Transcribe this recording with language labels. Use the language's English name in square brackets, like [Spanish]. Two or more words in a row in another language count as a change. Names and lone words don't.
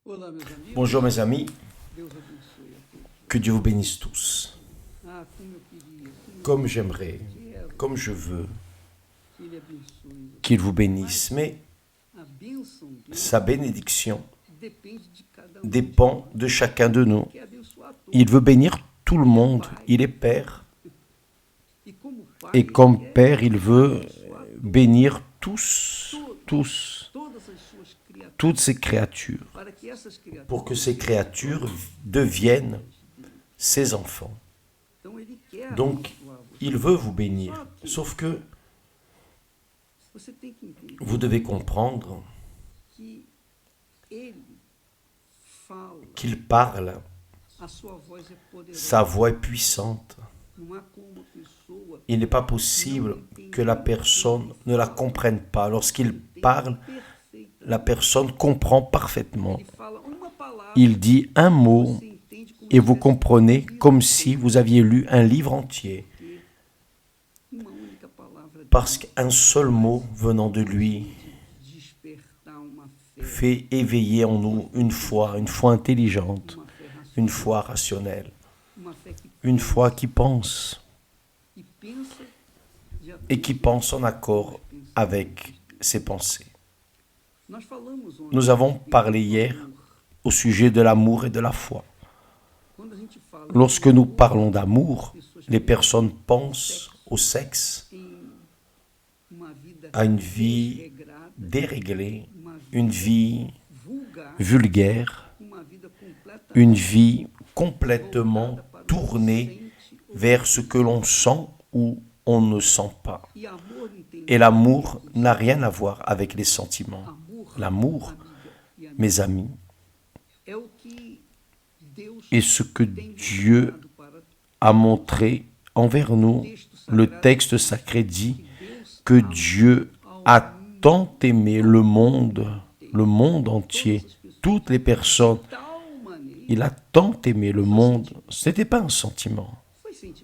[Portuguese] Olá, meus amigos. [French] Bonjour mes amis, [Portuguese] Deus abençoe a todos. [French] que Dieu vous bénisse tous. [Portuguese] Como eu queria, como eu [French] Comme j'aimerais, [Portuguese] quero [French] comme je veux [Portuguese] que Ele abençoe você. [French] qu'il vous bénisse. Mais [Portuguese] A bênção dele [French] sa bénédiction [Portuguese] depende de cada [French] dépend de chacun de nous. [Portuguese] Ele quer abençoar a todos. [French] Il veut bénir tout le monde. Il est Père. [Portuguese] E como Pai, [French] Et [Portuguese] Ele [French] comme [Portuguese] quer [French] Père, il veut [Portuguese] abençoar [French] bénir tous, [Portuguese] todas as suas criaturas, [French] toutes ces créatures, [Portuguese] para que essas criaturas [French] pour que ces créatures deviennent ses enfants. [Portuguese] Então Ele quer [French] Donc, [Portuguese] abençoar você. [French] il veut vous bénir. Sauf que [Portuguese] Você tem que entender [French] vous devez comprendre [Portuguese] que Ele fala, [French] qu'il parle. [Portuguese] a sua voz é poderosa. [French] Sa voix est puissante. [Portuguese] Não há como uma pessoa [French] Il n'est pas possible que la personne ne la comprenne pas. Lorsqu'il parle, [Portuguese] perfeita. [French] la personne comprend parfaitement. [Portuguese] Ele fala uma palavra, [French] Il dit un mot [Portuguese] você entende como [French] et vous [Portuguese] se tivesse [French] comprenez [Portuguese] lido [French] comme si vous aviez lu un livre entier. [Portuguese] uma única palavra [French] Parce qu'un seul mot venant de lui [Portuguese] despertar uma fé, [French] fait éveiller en nous une foi intelligente, [Portuguese] uma fé racional, [French] une foi rationnelle, [Portuguese] uma fé que [French] une foi qui pense [Portuguese] e pensa de acordo [French] et qui pense en accord avec ses pensées. [Portuguese] Nós falamos ontem [French] Nous avons [Portuguese] do [French] parlé hier [Portuguese] amor. [French] au sujet de l'amour et de la foi. [Portuguese] Quando a gente fala [French] Lorsque [Portuguese] de [French] nous [Portuguese] amor, [French] parlons d'amour, [Portuguese] as pessoas [French] les personnes pensent au sexe, [Portuguese] têm uma vida [French] à une vie [Portuguese] regrada, [French] déréglée, [Portuguese] uma vida [French] une vie [Portuguese] vulgar, [French] vulgaire, [Portuguese] uma vida completa [French] une vie complètement tournée vers ce que l'on sent ou on ne sent pas. [Portuguese] e amor entende [French] Et l'amour n'a rien à voir avec les sentiments. [Portuguese] amor, [French] L'amour, [Portuguese] amiga e amigo, [French] mes amis, [Portuguese] é o que Deus [French] est ce que [Portuguese] tem [French] Dieu [Portuguese] mostrado para [French] a montré envers nous. Le texte sacré dit que Dieu a tant aimé le monde entier, toutes les personnes. [Portuguese] tal maneira, [French] Il a tant aimé le monde. Ce n'était pas un sentiment. [Portuguese] foi sentido.